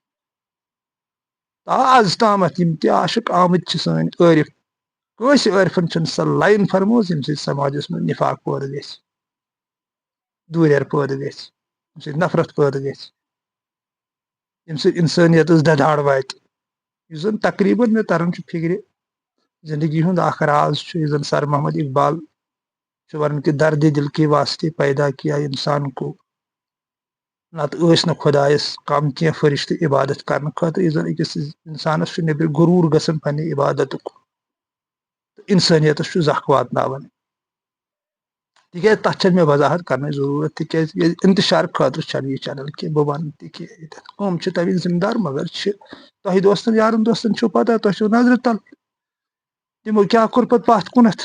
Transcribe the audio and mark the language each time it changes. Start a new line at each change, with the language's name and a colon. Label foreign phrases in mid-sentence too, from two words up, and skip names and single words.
Kashmiri: آز تامتھ یِم تہِ عاشق آمٕتۍ چھِ سٲنۍ عٲرِف کٲنٛسہِ عٲرفن چھنہٕ سۄ لایِن فرمٲومٕژ ییٚمہِ سۭتۍ سماجس منٛز نفاق پٲدٕ گژھِ دوٗریر پٲدٕ گژھِ ییٚمہِ سۭتۍ نفرت پٲدٕ گژھِ ییٚمہِ سۭتۍ انسٲنیتس ددہاڑ واتہِ یُس زن تقریٖبن مےٚ تران چھُ فکرِ زندگی ہُنٛد اکھ راز چھُ یُس زن سر محمد اقبال چھُ ونان کہِ
Urdu: دردِ دل کے واسطے پیدا کیا انسان کو
Kashmiri: نتہٕ ٲسۍ نہٕ خۄدایس کم کینٛہہ فرشتہٕ عبادت کرنہٕ خٲطرٕ یُس زن أکِس انسانس چھُ نیبرِ غروٗر گژھان پننہِ عبادتُک تہٕ انسٲنیتس چھُ زکھ واتناوان تِکیازِ تتھ چھنہٕ مےٚ وضاحت کرنٕچ ضروٗرت تِکیازِ انتشار خٲطرٕ چھنہٕ یہِ چینل کینٛہہ بہٕ ونہٕ تہِ کہِ یِم چھِ تمیِکۍ ذمہٕ دار مگر چھِ تۄہہِ دوستن یارن دوستن چھو پتہ تۄہہِ چھو نظرِ تل تِمو کیاہ کوٚر پتہٕ پتھ کُنتھ